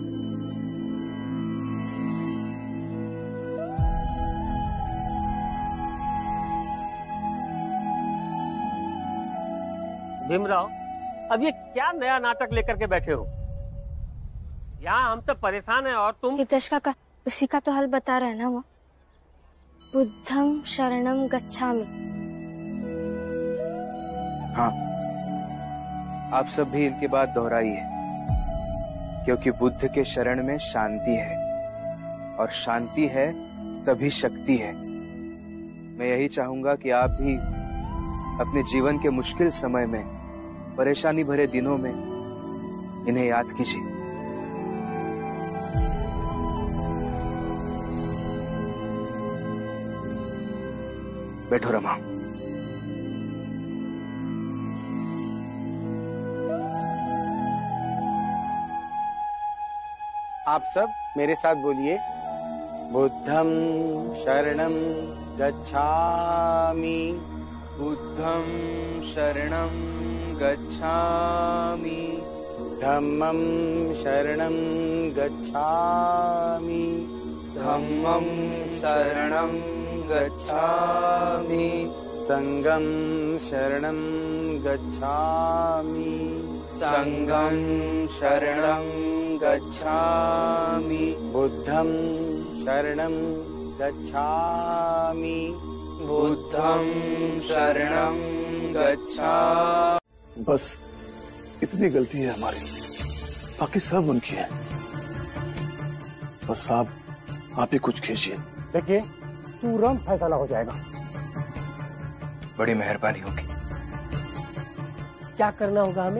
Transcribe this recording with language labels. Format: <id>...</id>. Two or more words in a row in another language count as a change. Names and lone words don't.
<hi>भीमराव, अब ये क्या नया नाटक लेकर के बैठे हो? यहाँ हम सब परेशान हैं और तुम। हितेश काका, उसी का तो हल बता रहे हैं ना वो।</hi> <pi>बुद्धम शरणम गच्छामि।</pi> <hi>हाँ, आप सब भी इनकी बात दोहराइए, क्योंकि बुद्ध के शरण में शांति है, और शांति है तभी शक्ति है। मैं यही चाहूंगा कि आप भी अपने जीवन के मुश्किल समय में, परेशानी भरे दिनों में इन्हें याद कीजिए। बैठो रमा। आप सब मेरे साथ बोलिए,</hi> <pi>बुद्धं शरणं गच्छामि। बुद्धं शरणं गच्छामि। धम्मं शरणं गच्छामि। धम्मं शरणं गच्छामि। संघं शरणं गच्छामि। संघं शरणं गच्छामि। बुद्धं शरणं गच्छामि। बुद्धं शरणं गच्छामि।</pi> <hi>बस इतनी गलती है हमारी, बाकी सब उनकी है। बस आप ही कुछ कीजिए। देखिए, तुरंत फैसला हो जाएगा। बड़ी मेहरबानी होगी। क्या करना होगा हमें?</hi>